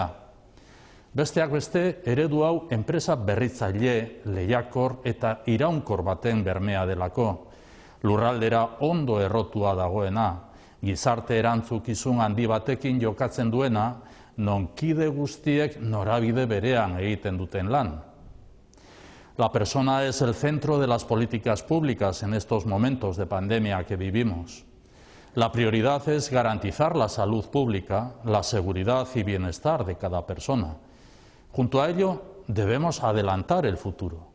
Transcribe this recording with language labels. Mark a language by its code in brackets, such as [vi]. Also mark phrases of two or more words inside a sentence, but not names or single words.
[eu] Besteak beste, eredu hau enpresa berritzaile, lehiakor eta iraunkor baten bermea delako. Lurraldera ondo errotua dagoena, gizarte erantzukizun handi batekin jokatzen duena, non kide guztiek norabide berean egiten duten lan. [es] La persona es el centro de las políticas públicas en estos momentos de pandemia que vivimos. La prioridad es garantizar la salud pública, la seguridad y bienestar de cada persona. Junto a ello, debemos adelantar el futuro.